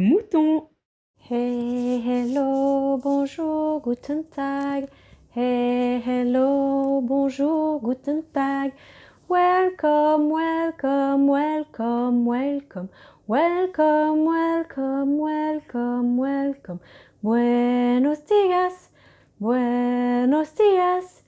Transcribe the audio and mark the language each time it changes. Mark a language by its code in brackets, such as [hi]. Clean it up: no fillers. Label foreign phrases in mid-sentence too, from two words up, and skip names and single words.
[fr] mouton. [en] Hey, hello, [fr] bonjour, [de] guten Tag. [en] Hey, hello, bonjour, [de] guten Tag. [en] Welcome, welcome, welcome, welcome. Welcome, welcome, welcome, welcome. [es] Buenos dias, buenos dias.